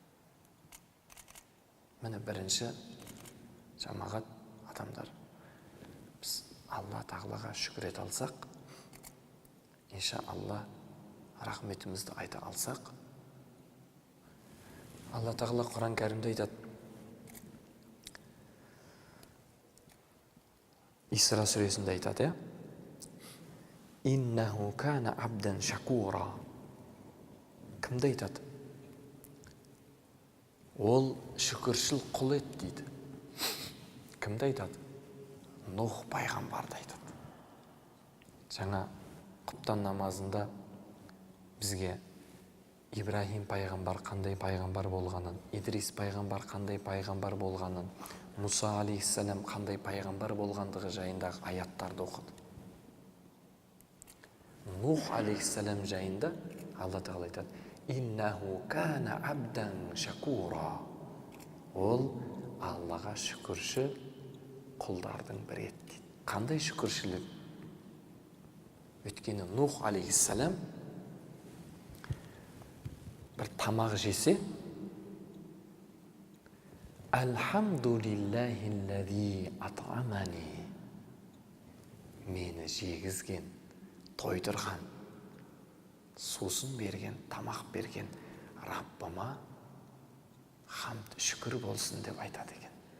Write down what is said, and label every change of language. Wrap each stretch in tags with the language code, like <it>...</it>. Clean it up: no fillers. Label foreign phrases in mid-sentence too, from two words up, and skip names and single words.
<kk>Міне бірінші жамағат адамдар, біз Алла Тағалаға шүкір ете алсақ, иншалла рахметімізді айта алсақ, Алла Тағала Құран кәрімде айтады. Исра сүресінде айтады,</kk> <ar>إنه كان عبدا شكورا.</ar> <kk>Кімді айтады? Ол шүкіршіл құл еді дейді. Кімді айтады? Нух пайғамбарды айтады. Жаңа құптан намазында бізге Ибрахим пайғамбар қандай пайғамбар болғанын, Идрис пайғамбар қандай пайғамбар болғанын, Муса алейхиссалам қандай пайғамбар болғандығы жайындағы аяттарды оқыды. Нух алейхиссалам жайында Алла Тағала айтады,</kk> <ar>إنه كان عبدا شكورا.</ar> <kk>Ол Аллаға шүкірші құлдардың бірі еді. Қандай шүкіршілік? Өйткені Нух алейхиссалам бір тамақ жесе,</kk> <ar>الحمد لله الذي أطعمني,</ar> <kk>мені жегізген, тойдырған, сусын берген, тамақ берген Раббыма хамд, шүкір болсын деп айтады екен.</kk>